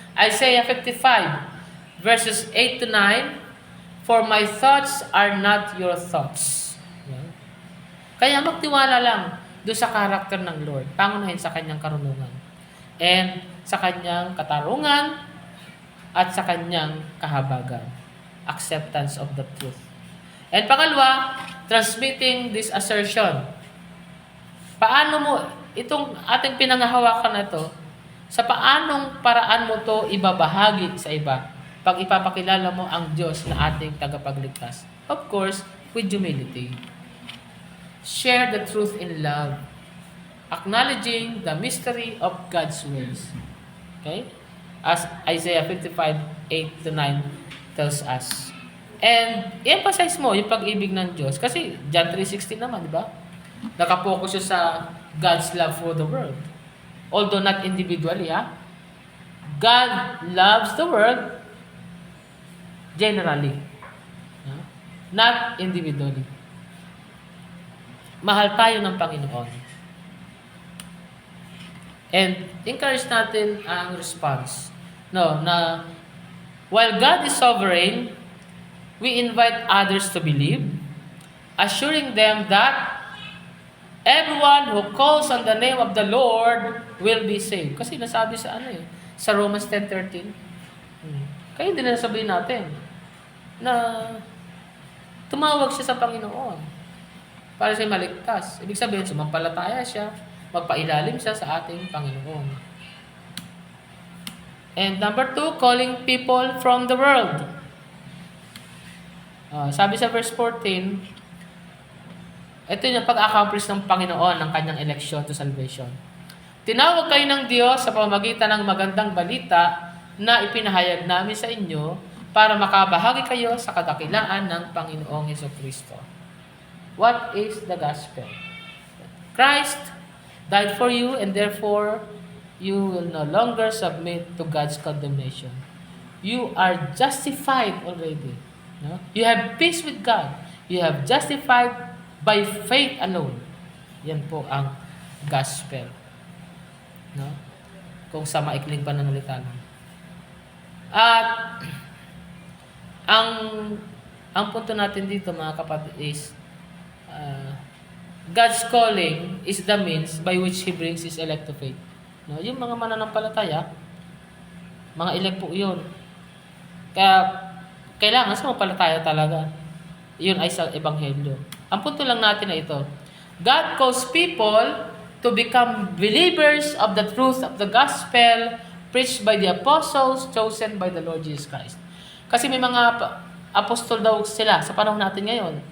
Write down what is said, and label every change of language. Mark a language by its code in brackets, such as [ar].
[en] Isaiah 55, verses 8-9, for my thoughts are not your thoughts. Yeah. [tl] Kaya magtiwala lang doon sa karakter ng Lord, pangunahin sa kanyang karunungan, and sa kanyang katarungan, at sa kanyang kahabagan. [en] Acceptance of the truth. And pangalawa, transmitting this assertion. [tl] Paano mo, itong ating pinangahawakan na ito, sa paanong paraan mo to ibabahagi sa iba pag ipapakilala mo ang Diyos na ating tagapagligtas? [en] Of course, with humility. Share the truth in love. Acknowledging the mystery of God's ways. Okay? As Isaiah 55, 8-9 tells us. [tl] And emphasize mo yung pag-ibig ng Diyos. Kasi John 3:16 naman, di ba? Nakapokus siya sa [en] God's love for the world. Although not individually, God loves the world generally. Not individually. [tl] Mahal tayo ng Panginoon. And encourage natin ang response. [en] No, na while God is sovereign, we invite others to believe, assuring them that everyone who calls on the name of the Lord will be saved. [tl] Kasi nasabi sa sa Romans 10:13. Kaya hindi na sabihin natin na tumawag siya sa Panginoon para siya maligtas. Ibig sabihin, sumampalataya siya, magpailalim siya sa ating Panginoon. [en] And number 2, calling people from the world. [tl] Sabi sa verse 14, Ito yung pag-accomplish ng Panginoon ng kanyang [en] election to salvation. [tl] Tinawag kayo ng Diyos sa pamamagitan ng magandang balita na ipinahayag namin sa inyo para makabahagi kayo sa kadakilaan ng Panginoong Jesucristo. [en] What is the gospel? Christ died for you and therefore you will no longer submit to God's condemnation. You are justified already. No? You have peace with God. You have justified by faith alone. [tl] Yan po ang gospel. [en] No? [tl] Kung sa maikling pananalita lang. At ang punto natin dito mga kapatid [en] is God's calling is the means by which He brings His elect to faith. [tl] No? Yung mga mananampalataya, mga elect po yun. Kaya kailangan sa mapalataya talaga. Yun ay sa Ebanghelyo. Ang punto lang natin na ito. [en] God calls people to become believers of the truth of the gospel preached by the apostles chosen by the Lord Jesus Christ. [tl] Kasi may mga apostol daw sila sa panahon natin ngayon.